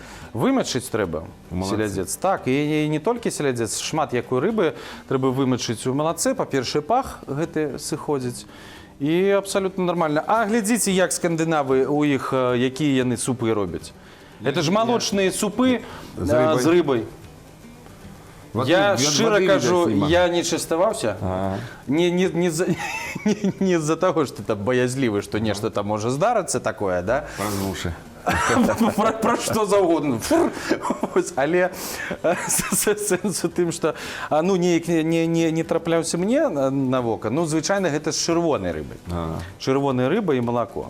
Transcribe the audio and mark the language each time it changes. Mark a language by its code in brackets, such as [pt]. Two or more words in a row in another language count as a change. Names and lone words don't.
[be] Вымачыць трэба селядзец. Так, і не толькі селядзец, шмат якой рыбы трэба вымачыць у малаце, па-першае, пах гэты сыходзіць. І абсалютна нармальна. А глядзіце, як скандынавы у іх, якія яны супы робяць. [ru] Это ж [be] малочныя супы з рыбай. [uk] Я щиро кажу, я... [be] я не частаваўся. [ru] Не з-за того, [be] што там баязлівы, што нешта там можа здарыцца такое, да? Пануши. Пра што заўгодна. Але сэнс у тым, што неяк не трапляўся мне на вока. Звычайна, гэта з чырвонай рыбы. Чырвоная рыба і малако.